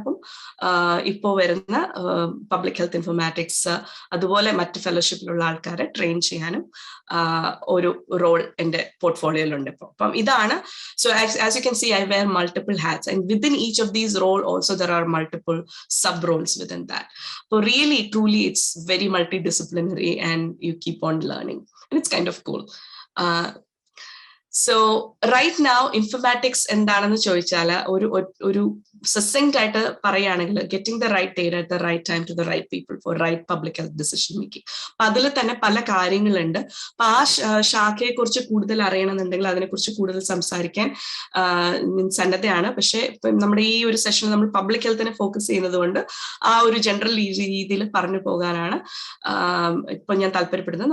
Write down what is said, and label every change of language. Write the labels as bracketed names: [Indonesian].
[Malayalam] അപ്പം ഇപ്പോൾ വരുന്ന പബ്ലിക് ഹെൽത്ത് ഇൻഫർമാറ്റിക്സ് അതുപോലെ മറ്റ് ഫെലോഷിപ്പിലുള്ള ആൾക്കാരെ ട്രെയിൻ ചെയ്യാനും ഒരു റോൾ എൻ്റെ പോർട്ട്ഫോളിയോയിലുണ്ട് ഇപ്പോൾ. അപ്പം ഇതാണ്. [English] So as you can see I wear multiple hats and within each of these role also there are multiple sub roles within that. So really, truly, it's very multidisciplinary and you keep on learning. And it's kind of cool. So right now, informatics [Malayalam] എന്താണെന്ന് ചോദിച്ചാൽ ഒരു succinct ആയിട്ട് പറയുകയാണെങ്കിൽ [English] getting the right data at the right time to the right people for right public health decision making. [Malayalam] അപ്പൊ അതിൽ തന്നെ പല കാര്യങ്ങളുണ്ട്. അപ്പൊ ആ ശാഖയെ കുറിച്ച് കൂടുതൽ അറിയണമെന്നുണ്ടെങ്കിൽ അതിനെക്കുറിച്ച് കൂടുതൽ സംസാരിക്കാൻ സന്നദ്ധയാണ്. പക്ഷെ നമ്മുടെ ഈ ഒരു സെഷനിൽ നമ്മൾ പബ്ലിക് ഹെൽത്തിനെ ഫോക്കസ് ചെയ്യുന്നത് കൊണ്ട് ആ ഒരു ജനറൽ രീതിയിൽ പറഞ്ഞു പോകാനാണ് ഇപ്പൊ ഞാൻ താല്പര്യപ്പെടുന്നത്.